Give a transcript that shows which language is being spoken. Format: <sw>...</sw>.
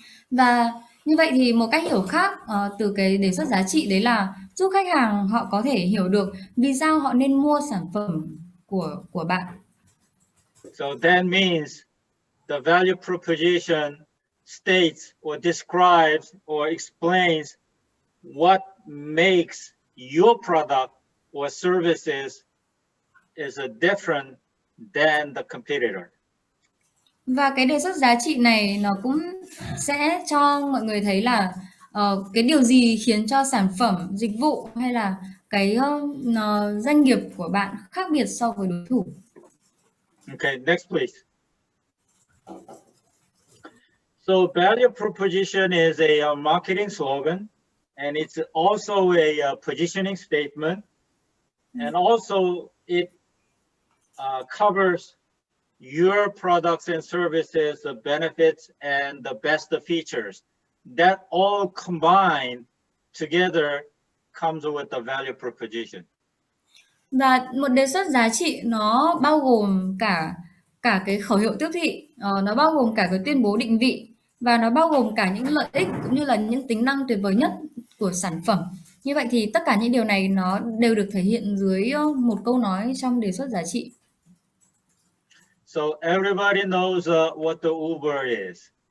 <vi>Và như vậy thì một cách hiểu khác từ cái đề xuất giá trị đấy là giúp khách hàng họ có thể hiểu được vì sao họ nên mua sản phẩm của bạn.</vi> <en>So that means the value proposition states or describes or explains what makes your product or services is different than the competitor.</en> <vi>Và cái đề xuất giá trị này nó cũng sẽ cho mọi người thấy là cái điều gì khiến cho sản phẩm, dịch vụ hay là cái doanh nghiệp của bạn khác biệt so với đối thủ.</vi> <en>Okay, next please. So value proposition is a marketing slogan, and it's also a positioning statement, and also it covers your products and services, the benefits and the best features. That all combined together comes with the value proposition.</en> <vi>Và một đề xuất giá trị nó bao gồm cả cái khẩu hiệu tiếp thị, nó bao gồm cả cái tuyên bố định vị và nó bao gồm cả những lợi ích cũng như là những tính năng tuyệt vời nhất của sản phẩm. Như vậy thì tất cả những điều này nó đều được thể hiện dưới một câu nói trong đề xuất giá trị.</vi> <en>So everybody knows what the Uber is.</en>